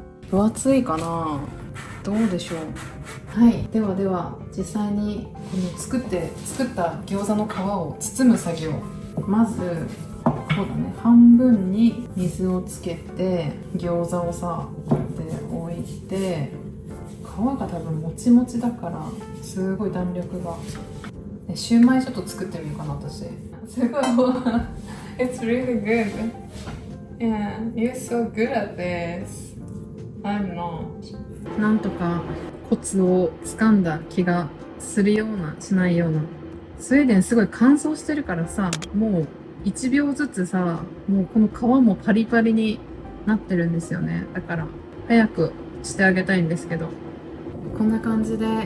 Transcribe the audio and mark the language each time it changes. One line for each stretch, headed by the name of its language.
Japanese: 分厚いかな、どうでしょう。はい、では実際にこの作った餃子の皮を包む作業。まずこうだね、半分に水をつけて餃子をさこうやって置いて、皮が多分もちもちだからすごい弾力が。シューマイちょっと作ってみようかな私。すごい
English: It's really good. Yeah, you're so good at this. I'm not.
Japanese: なんとかコツをつかんだ気がするようなしないような。スウェーデンすごい乾燥してるからさ、もう1秒ずつさ、もうこの皮もパリパリになってるんですよね。だから早くしてあげたいんですけど、こんな感じで